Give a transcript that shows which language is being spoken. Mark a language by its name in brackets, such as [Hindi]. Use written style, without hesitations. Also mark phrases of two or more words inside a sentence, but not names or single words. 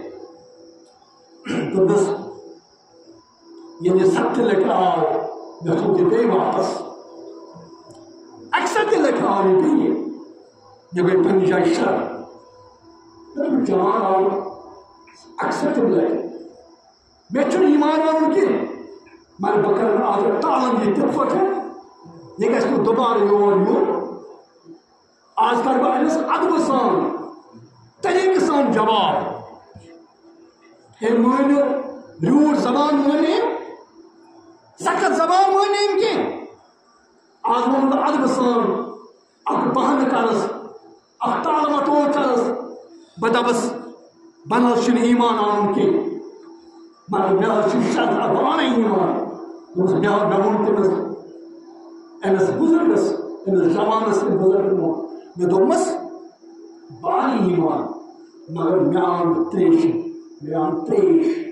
[Kashmiri] دس یہ ست لٹ آو مے تھو یہ بی واپس اکثر لٹ آو یہ بی یہ گئی پنہ جائے شرم جان آو اکثر لٹ مے چھ ایمان ون کی مگر بہ کر آج ٹالن یہ تہ پھٹ یہ گژھِ نہٕ دوبارٕ یور یُن آج کر بہ أمس ادب سان طریقہ سان جواب مٲنِو روٗڈ زبان مٲنۍ سخت زبان مٲنۍ کی آج ووٚن بہٕ ادب سان اکھ بہانہٕ کرس اکھ ٹال مٹول کرس بہٕ دپس بہ نہ حظ چھُنہٕ ایٖمان اَنُن کینٛہہ مگر مےٚ حظ چھُ شرط بہٕ اَنَے ایٖمان دوٚپُس مےٚ ووٚن تٔمِس أمِس بُزرگس أمِس جوانس بُزرگن مے دوپمس بہ انہٕ ایٖمان مگر مےٚ آو تریش مےٚ آو تریش